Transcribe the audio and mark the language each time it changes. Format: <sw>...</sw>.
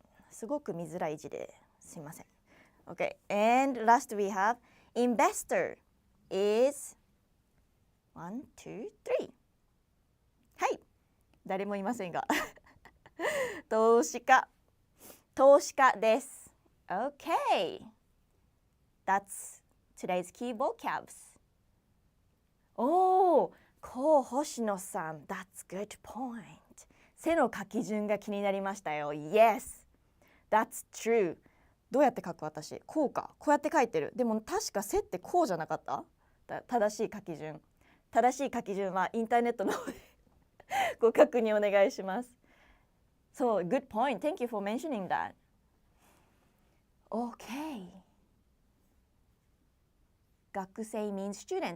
<ja>すごく見づらい字ですいません。</ja> <en>Okay, and last we have investor is 1, 2, 3.</en> <ja>はい。誰もいませんが投資家です。</ja> <en>Okay, that's today's key vocabs.</en> <ja>おお、こう星野さん。</ja> <en>That's good point.</en> <ja>背の書き順が気になりましたよ。</ja> <en>Yes, that's true.</en> <ja>どうやって書く私？こうか。こうやって書いてる。でも確か背ってこうじゃなかった？正しい書き順。正しい書き順はインターネットの方でご確認お願いします。</ja> <en>So, good point. Thank you for mentioning that. Okay. 学生 means student.</en>